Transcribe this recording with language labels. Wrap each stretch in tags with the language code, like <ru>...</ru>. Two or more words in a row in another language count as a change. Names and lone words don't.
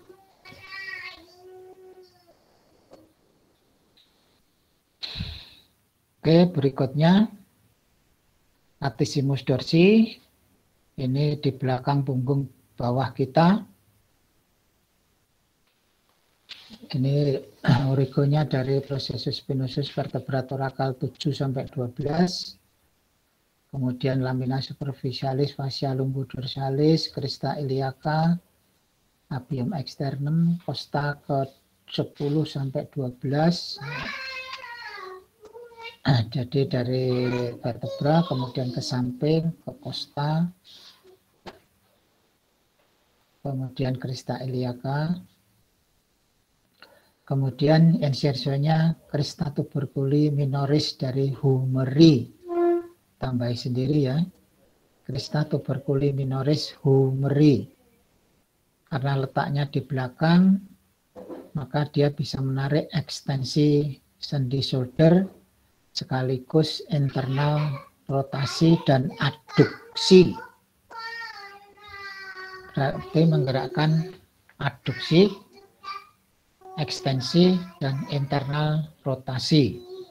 <id>Oke, berikutnya latissimus dorsi. Ini di belakang punggung bawah kita. Ini auriculnya dari processus spinosus vertebra thoracal 7 sampai 12. Kemudian lamina superficialis, fascia lumbodorsalis, crista iliaca, Labium externum, costa ke 10 sampai 12. Jadi dari vertebra kemudian ke samping, ke costa, kemudian crista iliaca, kemudian insersionya crista tuberculi minoris dari humeri. Tambahi sendiri ya, crista tuberculi minoris humeri. Karena letaknya di belakang, maka dia bisa menarik ekstensi sendi shoulder sekaligus internal rotasi dan adduksi. Berarti menggerakkan adduksi, ekstensi, dan internal rotasi.</id>